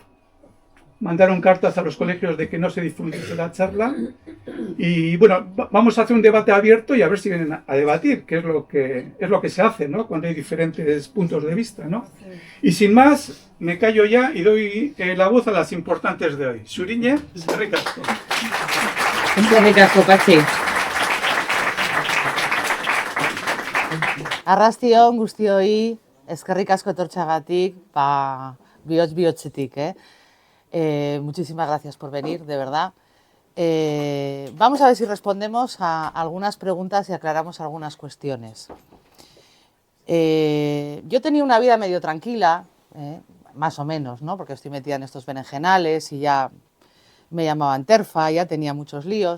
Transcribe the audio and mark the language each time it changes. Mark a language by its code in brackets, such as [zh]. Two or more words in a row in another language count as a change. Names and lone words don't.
[es] Mandaron cartas a los colegios de que no se difundiese la charla. Y bueno, vamos a hacer un debate abierto y a ver si vienen a debatir, que es lo que se hace, ¿no? Cuando hay diferentes puntos de vista, ¿no? Y sin más, me callo ya y doy la voz a las importantes de hoy. [eu] Suriñe, eskerrik asko. Eskerrik asko, Patxi. Arrastion guztioi, eskerrik asko etortxagatik, bihotz-bihotzetik, [es] muchísimas gracias por venir, de verdad. Vamos a ver si respondemos a algunas preguntas y aclaramos algunas cuestiones. Yo tenía una vida medio tranquila, más o menos, ¿no? Porque estoy metida en estos berenjenales y ya me llamaban terfa, ya tenía muchos líos.